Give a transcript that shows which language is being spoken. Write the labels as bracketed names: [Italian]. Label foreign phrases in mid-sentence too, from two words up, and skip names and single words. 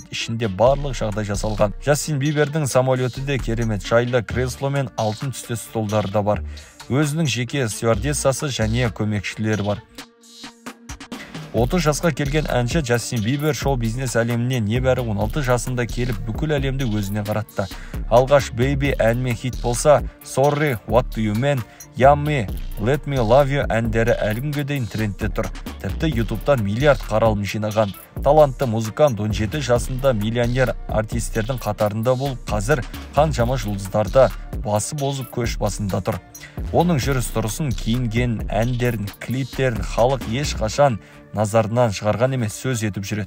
[Kazakh] Ішінде барлық жағдай жасалған. Джастин Бибердің самолеті де керемет, жайлы кресло мен алтын түсті столдары да бар. өзінің жеке стюардессасы және көмекшілері бар. 30 жасқа келген әнші Джастин Бибер шоу-бизнес әлеміне небәрі 16 жасында келіп бүкіл әлемді өзіне қаратты. Алғаш Baby әнмен хит болса, Sorry, What Do You Mean, Yummy, Let Me Love You әндері әлі күнге дейін трендте тұр. Тіпті YouTube'дан миллиард қаралым жинаған. Талантты музыкант 17 жасында миллионер артистердің қатарында болып, қазір қаншама жұлдыздарда басы бозып көш басында тұр. Оның жүріс-тұрысын, киінген әндерін, клиптерін халық ешқашан назарынан шығарған емес, сөз етіп жүреді.